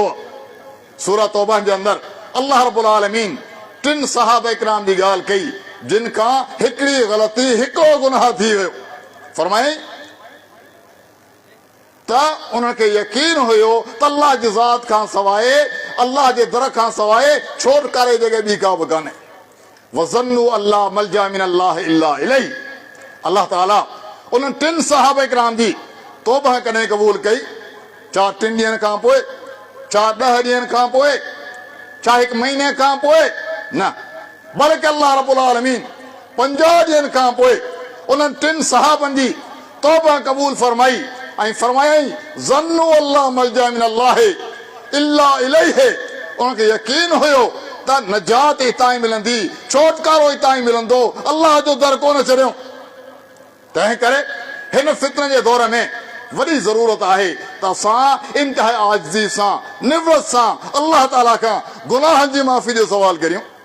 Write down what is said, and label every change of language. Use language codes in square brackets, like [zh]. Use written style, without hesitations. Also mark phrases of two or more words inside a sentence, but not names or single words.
[sd] सूरह तौबा जे अंदरि [ar] الله رب العالمين [sd] टिनि सहाबा इकराम जी ॻाल्हि कई जिन खां हिकिड़ी ग़लती, हिकिड़ो गुनाह थी वियो। फरमाई त उनखे यकीन हुयो त अल्लाह जी ज़ात खां सवाइ, अल्लाह जे दर खां सवाइ छोटकारे जॻह ॿी का बि कान्हे। [ar] وظنوا الله ملجأ من الله إلا إليه. [sd] अल्लाह ताला उन्हनि टिनि सहाबा इकराम जी तौबा कॾहिं क़बूल कई? छा 3 ॾींहंनि खां पोइ, छा 10 ॾींहंनि खां पोइ, छा 1 महीने खां पोइ? न, बल्कि [ar] الله رب العالمين [sd] 50 ॾींहंनि खां पोइ उन्हनि टिनि सहाबनि जी तौबा क़बूल फरमाई ऐं फरमायई [ar] ظنوا الله ملجأ من الله إلا إليه. [sd] उनखे यकीन हुयो त नजात हितां ई मिलंदी, छोटकारो हितां ई मिलंदो, अल्लाह जो दर कोन छॾियो। तंहिं करे हिन फितने जे दौर में वॾी ज़रूरत आहे त असां इंतिहा आजिज़ी सां, निवरत सां अल्लाह ताला खां गुनाहनि जी माफ़ी जो सवाल करियूं।